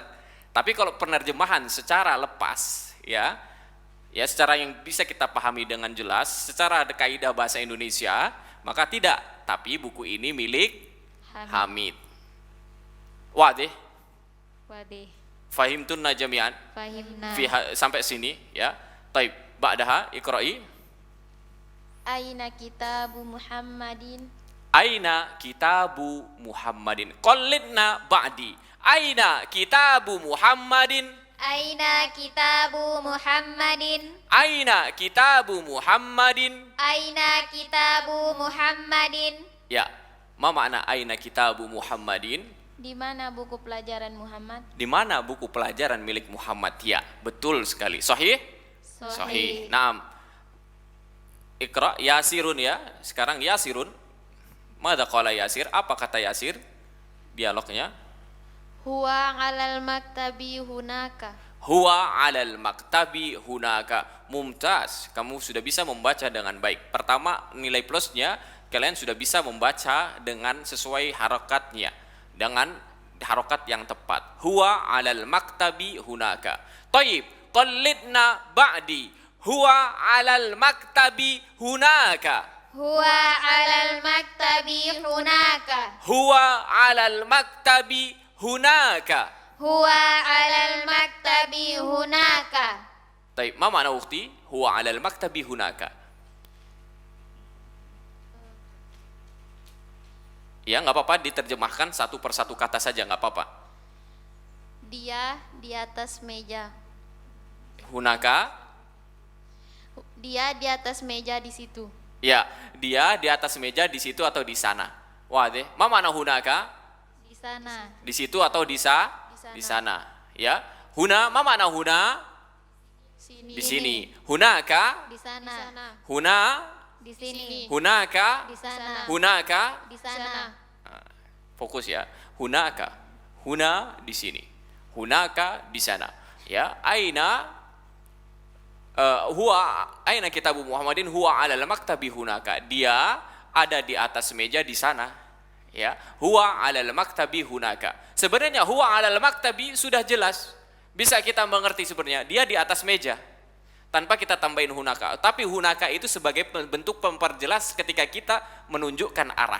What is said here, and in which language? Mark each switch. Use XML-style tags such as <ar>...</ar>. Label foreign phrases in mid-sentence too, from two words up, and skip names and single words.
<id>Tapi kalau penerjemahan secara lepas, ya secara yang bisa kita pahami dengan jelas, secara kaidah bahasa Indonesia, maka tidak. Tapi buku ini milik Hamid.</id> <ar>واضح. فهمتن جميعا. Fahimna.</ar> <id>Sampai sini, ya. Taib.</id> <ar>بعدها اقرئي. أين كتاب محمد. أين كتاب محمد. قلدنا بعدي. أين كتاب محمد. أين كتاب محمد. أين كتاب محمد. أين كتاب محمد. Ya, ما معنى أين كتاب محمد?</ar> <id>Di mana buku pelajaran Muhammad? Di mana buku pelajaran milik Muhammad? Ya, betul sekali.</id> <ar>صحيح؟ صحيح. نعم.</ar> <id>Iqra Yasirun, ya. Sekarang Yasirun.</id> <ar>ماذا قال ياسر?</ar> <id>Apa kata Yasir? Dialognya.</id> <ar>هو على المكتب هناك. هو على المكتب هناك. Mumtaz.</ar> <id>Kamu sudah bisa membaca dengan baik. Pertama, nilai plusnya kalian sudah bisa membaca dengan sesuai harakatnya, dengan harokat yang tepat.</id> <ar>هو على المكتب هناك. طيب، قلدنا بعدي. هو على المكتب هناك. هو على المكتب هناك. هو على المكتب هناك. هو على المكتب هناك. Baik, ما معنى أختي? هو على المكتب هناك.</ar> <id>Ya, enggak apa-apa diterjemahkan satu persatu kata saja, enggak apa-apa. Dia di atas meja.</id> <ar>Hunaka</ar> <id>Dia di atas meja di situ. Ya, dia di atas meja di situ atau di sana.</id> <ar>واضح. ما معنى هناك?</ar> <id>Di sana. Di situ atau di sana.</id> <ar>Ya. هنا، ما معنى هنا?</ar> <id>Sini. Di sini. Hunaka? Di sana.</id> <ar>Huna?</ar> <id>Di sini.</id> <ar>Hunaka?</ar> <id>Di sana.</id> <ar>Hunaka?</ar> <id>Di sana. Fokus ya. Hunaka. Huna di sini.</id> <ar>Hunaka</ar> <id>di sana. Ya.</id> <ar>أين كتاب محمد هو على المكتب هناك.</ar> <id>Dia ada di atas meja di sana. Ya.</id> <ar>هو على المكتب هناك. Sebenarnya هو على المكتب</ar> <id>sudah jelas. Bisa kita mengerti sebenarnya dia di atas meja. Tanpa kita tambahin hunaka. Tapi hunaka itu sebagai bentuk memperjelas ketika kita menunjukkan arah.</id>